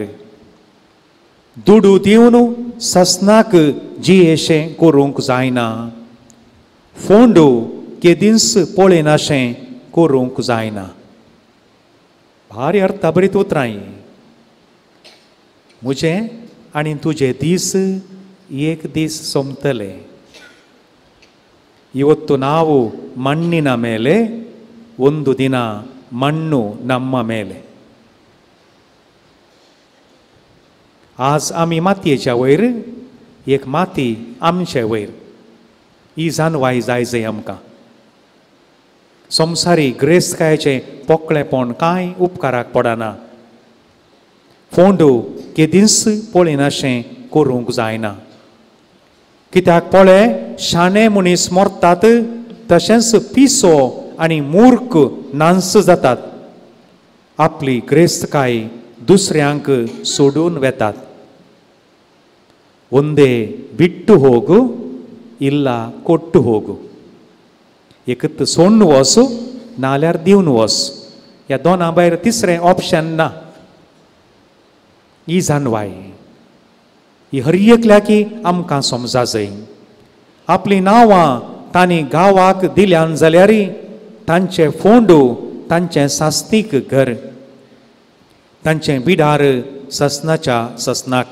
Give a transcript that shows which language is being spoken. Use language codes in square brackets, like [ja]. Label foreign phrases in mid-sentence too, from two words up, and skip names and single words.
[kok] दुडू दिवन ससनाक जियेशें करूंक जायना. फोंड केदींच पळयनाशें करूंक जायना. भारी अर्थाभरीत उतरां. म्हजें आनी तुजे दीस एक दीस सोंपतले. [kn] ಇವತ್ತು ನಾವು ಮಣ್ಣಿನ ಮೇಲೆ ಒಂದು ದಿನ ಮಣ್ಣು ನಮ್ಮ ಮೇಲೆ. [kok] आज आमी मातयेच्या वयर एक माती आमचे वयर ही जानवाय जाय जंय आमकां. संवसारी ग्रेस्तकायेचें पोकळेपण कांय उपकाराक पडना. फोंड केदींच पळयनाशें करूंक जायना. कित्याक पळय शाणे मनीस मरतात तशेंच पिसो आनी मूर्ख नांस जातात. आपली ग्रेस्तकाय दुसऱ्यांक सोडून वेतात. [kn] ಒಂದೇ ಬಿಟ್ಟು ಹೋಗು ಇಲ್ಲ ಕೊಟ್ಟು ಹೋಗು. [kok] एकत सोडून वच नाल्यार दिवन वच. ह्या दोना भायर तिसरें ऑप्शन ना. ही जानवाय ही हर एकल्या की आमकां समजा जाय. आपली नांवां तांणी गांवाक दिल्यान जाल्यार तांचे फोंड तांचें सास्तीक घर, तांचें बिडार ससनाच्या ससनाक.